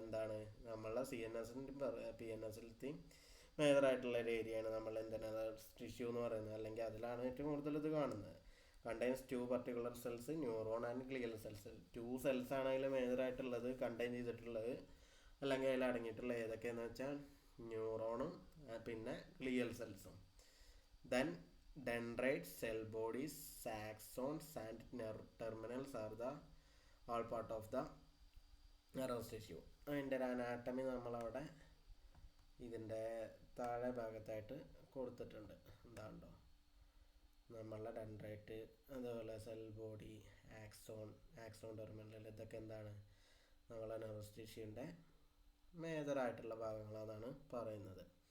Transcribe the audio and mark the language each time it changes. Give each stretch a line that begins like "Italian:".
Malayalam: എന്താണ് നമ്മളുടെ CNSൻ്റെയും PNSലത്തെയും മേജറായിട്ടുള്ള ഒരു ഏരിയയാണ് നമ്മൾ എന്താ നെർവസ് ടിഷ്യൂ എന്ന് പറയുന്നത്, അല്ലെങ്കിൽ അതിലാണ് ഏറ്റവും കൂടുതൽ ഇത് കാണുന്നത്.
English: Contains 2 particular cells, neuron and glial cells.
Malayalam: 2 cells ആണ് അതിൽ മേജറായിട്ടുള്ളത് കണ്ടെയ്ൻ ചെയ്തിട്ടുള്ളത്, അല്ലെങ്കിൽ അതിൽ അടങ്ങിയിട്ടുള്ള ഏതൊക്കെയെന്ന് വെച്ചാൽ ന്യൂറോണും പിന്നെ glial സെൽസും.
English: Then dendrites, cell bodies, axons and nerve terminals are the all part of the nervous tissue.
Malayalam: അതിൻ്റെ ഒരു അനാട്ടമി നമ്മളവിടെ ഇതിൻ്റെ താഴെ ഭാഗത്തായിട്ട് കൊടുത്തിട്ടുണ്ട്. എന്താണ്ടോ നമ്മളുടെ ഡെൻഡ്രൈറ്റ്, അതുപോലെ സെൽ ബോഡി, ആക്സോൺ ടെർമിനൽ, ഇതൊക്കെ എന്താണ് നമ്മളെ നെർവസ് ടിഷ്യൂൻ്റെ മേജറായിട്ടുള്ള ഭാഗങ്ങളാണെന്നാണ് പറയുന്നത്.